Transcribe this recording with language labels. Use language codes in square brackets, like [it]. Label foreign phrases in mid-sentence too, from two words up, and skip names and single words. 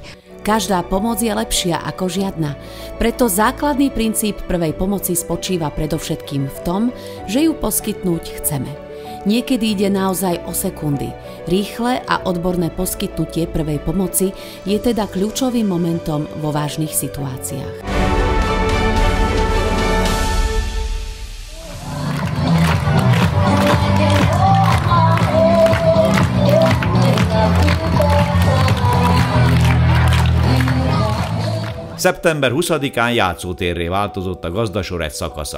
[sk] Každá pomoc je lepšia ako žiadna. Preto základný princíp prvej pomoci spočíva predovšetkým v tom, že ju poskytnúť chceme. Niekedy ide naozaj o sekundy. Rýchle a odborné poskytnutie prvej pomoci je teda kľúčovým momentom vo vážnych situáciách. [hu] Szeptember 20-án játszótérré változott a Gazdasor egy szakasza.